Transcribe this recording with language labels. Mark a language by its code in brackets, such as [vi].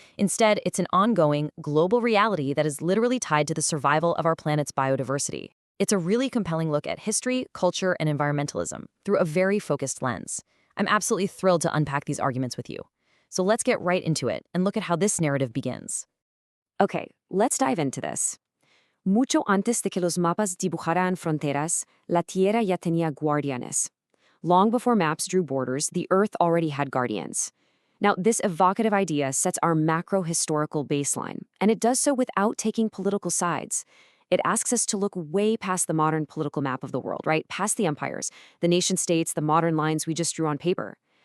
[en] Instead, it's an ongoing, global reality that is literally tied to the survival of our planet's biodiversity. It's a really compelling look at history, culture, and environmentalism through a very focused lens. I'm absolutely thrilled to unpack these arguments with you. So let's get right into it and look at how this narrative begins. Okay, let's dive into this. [es] Mucho antes de que los mapas dibujaran fronteras, la tierra ya tenía guardianes. [en] Long before maps drew borders, the Earth already had guardians. Now, this evocative idea sets our macro-historical baseline, and it does so without taking political sides. It asks us to look way past the modern political map of the world, right? Past the empires, the nation-states, the modern lines we just drew on paper.